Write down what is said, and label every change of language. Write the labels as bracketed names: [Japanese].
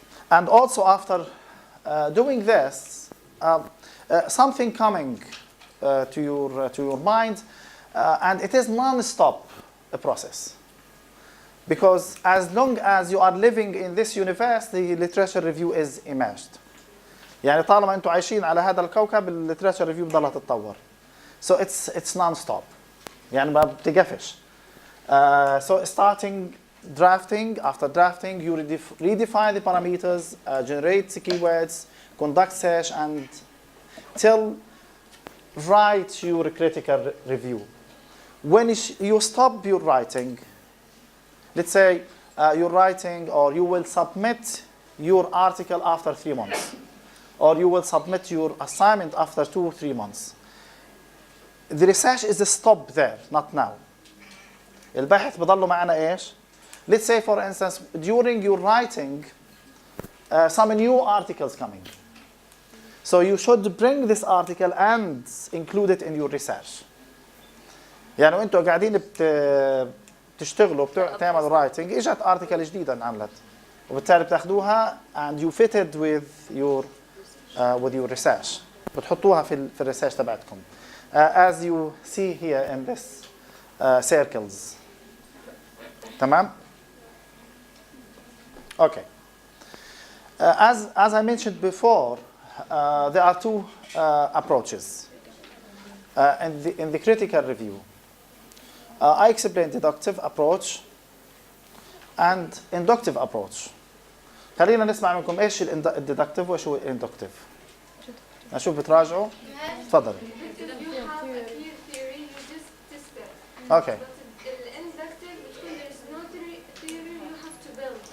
[English] And also after doing this, something coming to your mind, and it is non-stop process. Because as long as you are living in this universe, the literature review is immersed. [Arabic] يعني طالما انتم عايشين على هذا الكوكب الليتراتشر ريفيو بضلها تتطور. [English] So it's non-stop. [Arabic] يعني ما بتقفش. [English] So starting drafting, after drafting, you redefine the parameters, generate the keywords, conduct search, and till write your critical review. When you stop your writing, let's say you're writing, or you will submit your article after 3 months, or you will submit your assignment after 2 or 3 months. The research is a stop there, not now. [Arabic] الباحث بضله معنا ايش؟ [English] Let's say, for instance, during your writing, some new articles coming. So you should bring this article and include it in your research. [Arabic] يعني وانتوا قاعدين بتشتغلوا بتعملوا writing، اجت article جديدة انعملت، وبالتالي بتاخذوها [English] and you fit it with your research. [Arabic] بتحطوها في الريسيرش تبعتكم. [English] As you see here in this circles. [Arabic] تمام؟ [English] Okay. As I mentioned before, there are two approaches in the critical review. I explained deductive approach and inductive approach. [Arabic] خلينا نسمع منكم ايش الديدكتيف وايش هو الاندكتيف. نشوف بتراجعوا. تفضل. [English] You have a clear theory, you just test it. Okay. But inductive, because there's no theory, you have to build.